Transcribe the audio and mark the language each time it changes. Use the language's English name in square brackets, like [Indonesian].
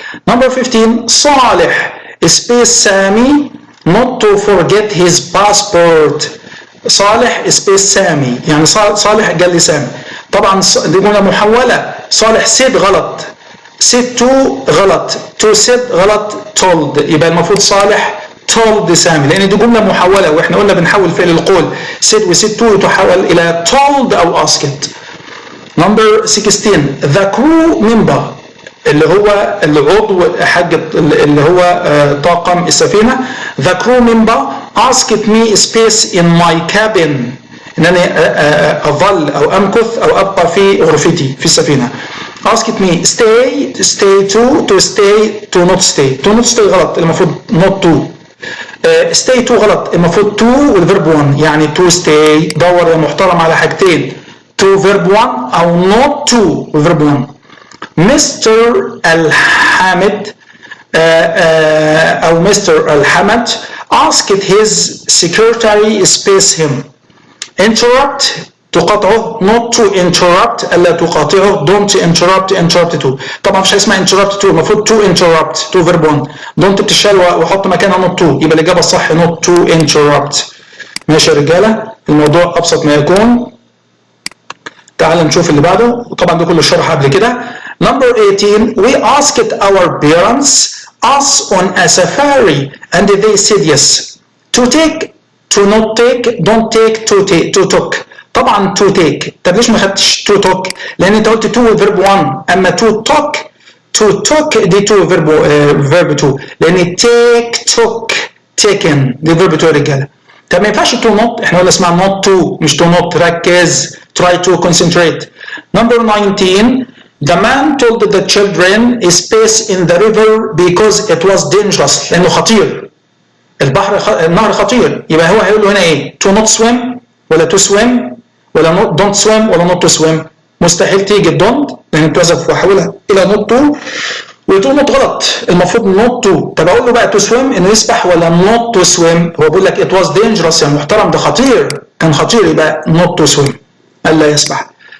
[English] number 15 صالح space سامي not to forget his passport. [Arabic] صالح space سامي يعني صالح قال لي سامي. طبعا دي جمله محوله صالح said غلط said to غلط to said غلط told يبقى المفروض صالح told سامي لان دي جمله محوله واحنا قلنا بنحول فعل القول said و said to تحول الى told او asked. [English] number 16 the crew member [Arabic] اللي هو العضو حق اللي هو طاقم السفينه [English] the crew member asked me space in my cabin [Arabic] انني اظل او امكث او ابقى في غرفتي في السفينه. [English] asked me stay to stay to not stay [Arabic] غلط المفروض [English] not to. [Arabic] stay to غلط المفروض to والفيرب 1 يعني to stay. دور يا محترم على حاجتين to verb 1 او not to والفيرب 1. [English] Mister الحامد او mister الحمد asked his secretary space him. interrupt تقاطعه not to interrupt [Arabic] الا تقاطعه [English] don't interrupt to. [Arabic] طبعا مفيش حاجه اسمها interrupt to المفروض to interrupt [English] to verb 1 [Arabic] don't بتشال واحط مكانها not to يبقى الاجابه الصح [English] not to interrupt. [Arabic] ماشي يا رجاله الموضوع ابسط ما يكون. تعال نشوف اللي بعده وطبعا ده كله الشرح قبل كده. [English] number 18 we asked our parents us on a safari and they said yes. to take to not take don't take to took. طبعا to take. [Arabic] طب ليش ما خدتش to took؟ لان انت قلت [English] to verb 1 [Arabic] اما to took دي [English] to verb 2 [Arabic] لان take took taken دي verb 2 يا رجاله. طب ما ينفعش to not احنا قلنا اسمها not to مش to not. [English] ركز try to concentrate. number 19 the man told the children space in the river because it was dangerous [Arabic] لانه خطير. النهر خطير يبقى هو هيقول له هنا ايه؟ [English] to not swim ولا to swim ولا don't swim ولا not to swim. [Arabic] مستحيل تيجي don't لان اتوظف واحولها الى not to وتقول not غلط المفروض not to. طب اقول له بقى to swim انه يسبح ولا not to swim؟ هو بيقول لك [English] it was dangerous [Arabic] يا محترم ده خطير كان خطير يبقى [English] not to swim [Arabic] الا يسبح.